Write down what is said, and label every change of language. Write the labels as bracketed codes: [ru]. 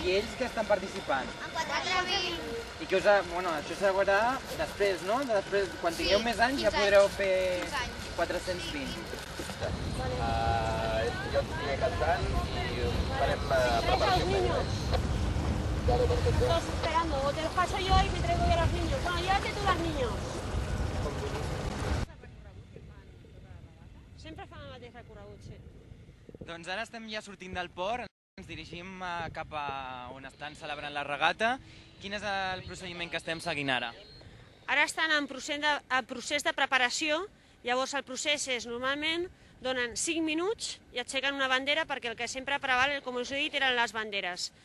[ca] I ells que estan participant? En 420. I que això s'aguardarà després, no? Després, quan tingueu més anys ja podreu fer 420. Jo estic cantant i farem preparació. [es] Todos esperando, o te los paso yo y me traigo yo a los niños. Bueno, llévate tú los niños. [ca] Sempre fan el mateix recorregut, sí. Doncs ara estem ja sortint del port, ens dirigim cap a on estan celebrant la regata. Quin és el procediment que estem seguint ara? Ara estan en procés de preparació, llavors el procés és normalment donen 5 minuts i aixequen una bandera perquè el que sempre preval, com us he dit, eren les banderes.